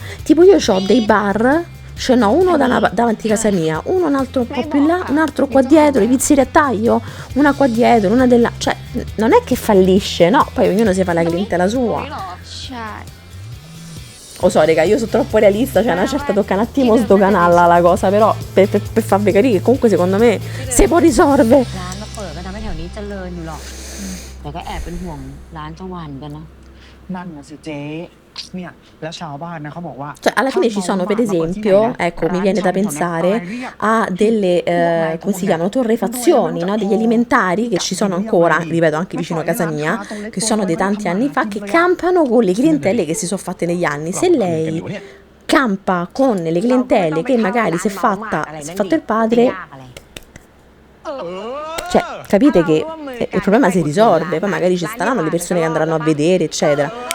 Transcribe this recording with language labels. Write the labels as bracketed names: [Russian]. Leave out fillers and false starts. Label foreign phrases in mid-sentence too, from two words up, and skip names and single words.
[Italian] Tipo io ho dei bar, ce n'ho uno davanti a casa mia, uno un altro un po' più in là, un altro qua dietro, le pizzerie a taglio, una qua dietro, una della... Cioè, non è che fallisce, no? Poi ognuno si fa la clientela sua. [Thai] ใช่ [Italian] Lo so, raga, io sono troppo realista, cioè una certa tocca un attimo sdoganarla la cosa, però per farvi capire che comunque secondo me si può risolvere. [Thai] ร้านมาเปิดก็ทำให้แถวนี้เจริญอยู่หรอกแต่ก็แอบเป็นห่วงร้านเจ้าวันกันนะ นั่นนะสิเจ๊เนี่ยแล้วชาวบ้านนะเขาบอกว่า [Italian] Cioè, alla fine ci sono, per esempio, ecco, mi viene da pensare a delle, come si chiamano, torrefazioni, no? Degli alimentari che ci sono ancora, ripeto, anche vicino a casa mia, che sono dei tanti anni fa, che campano con le clientele che si sono fatte negli anni. Se lei campa con le clientele che magari si è fatto il padre, cioè, capite che il problema si risolve, poi magari ci saranno le persone che andranno a vedere, eccetera.